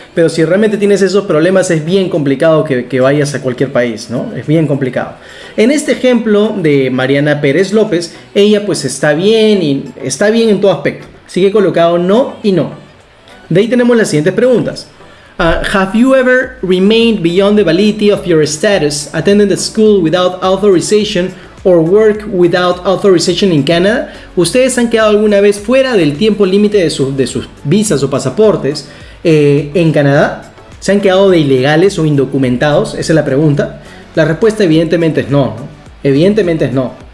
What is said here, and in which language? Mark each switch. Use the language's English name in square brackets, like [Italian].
[Spanish] Pero si realmente tienes esos problemas es bien complicado que vayas a cualquier país, ¿no? Es bien complicado. En este ejemplo de Mariana Pérez López, ella pues está bien y está bien en todo aspecto. Así que he colocado no y no. De ahí tenemos las siguientes preguntas. [English] Have you ever remained beyond the validity of your status, attended the school without authorization or work without authorization in Canada? [Spanish] ¿Ustedes han quedado alguna vez fuera del tiempo límite de sus visas o pasaportes en Canadá? ¿Se han quedado de ilegales o indocumentados? Esa es la pregunta. La respuesta evidentemente es no, ¿no? Evidentemente es no.